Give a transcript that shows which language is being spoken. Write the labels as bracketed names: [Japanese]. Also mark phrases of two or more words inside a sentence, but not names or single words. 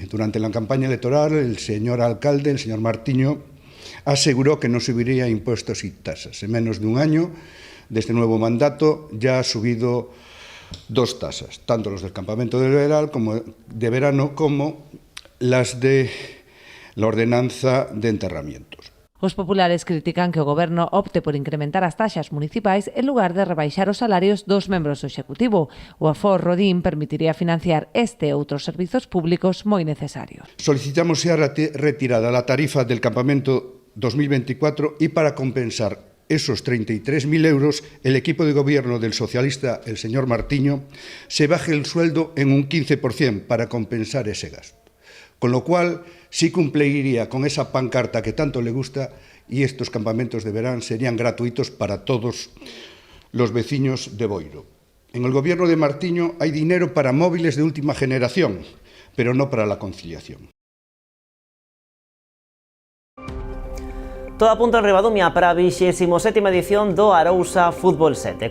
[Spanish] Durante la campaña electoral, el señor alcalde, el señor Martiño, aseguró que no subiría impuestos y tasas. En menos de un año de este nuevo mandato ya ha subido 2 tasas, tanto los del campamento de verano como las de la ordenanza de enterramientos. [Galician] Os populares critican que o goberno opte por incrementar as taxas municipais en lugar de rebaixar os salarios dos membros do Executivo. O aforro, din, permitiría financiar este e outros servizos públicos moi necesarios. [Spanish] Solicitamos sea retirada la tarifa del campamento 2024 y para compensar esos 33.000 euros, el equipo de gobierno del socialista, el señor Martiño, se baje el sueldo en un 15% para compensar ese gasto. Con lo cual, sí cumpliría con esa pancarta que tanto le gusta y estos campamentos de verano serían gratuitos para todos los vecinos de Boiro. En el gobierno de Martiño hay dinero para móviles de última generación, pero no para la conciliación. Todo apunta en [Galician] Ribadumia para a 27ª edición do Arousa Fútbol 7.